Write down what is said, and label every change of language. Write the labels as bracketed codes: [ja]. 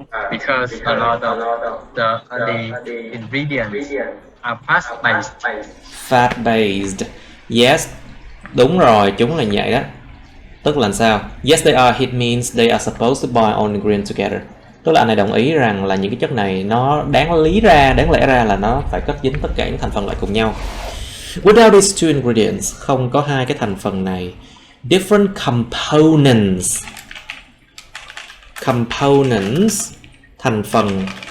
[en] Because a lot of the ingredients are fat-based. Fat-based. Yes, [vi] đúng rồi, chúng là vậy đó. Tức là sao? [en] Yes, they are. It means they are supposed to bind all ingredients together. [vi] Tức là anh này đồng ý rằng là những cái chất này nó đáng lẽ ra là nó phải kết dính tất cả những thành phần lại cùng nhau. [en] Without these two ingredients, [vi] không có hai cái thành phần này. [en] Different components. [vi] Components, thành phần.